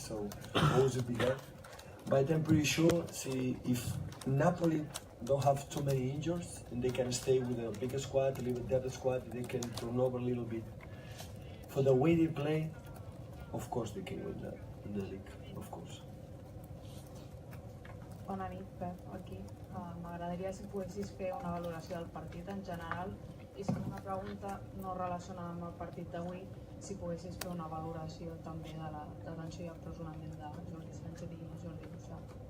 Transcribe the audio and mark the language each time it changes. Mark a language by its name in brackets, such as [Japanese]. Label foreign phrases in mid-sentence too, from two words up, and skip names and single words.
[English] So always will be there. But I'm pretty sure. See, if Napoli don't have too many injuries and they can stay with a bigger squad, a little depth squad, they can turn over a little bit. For the way they play, of course they can win the league, of course. [Catalan] Bona nit, Pep, aquí. M'agradaria si poguessis fer una valoració del partit en general i si una pregunta no relacionada amb el partit d'avui, si poguessis fer una valoració també de la detenció i empresonament de Jordi Sánchez i Jordi Cuixart.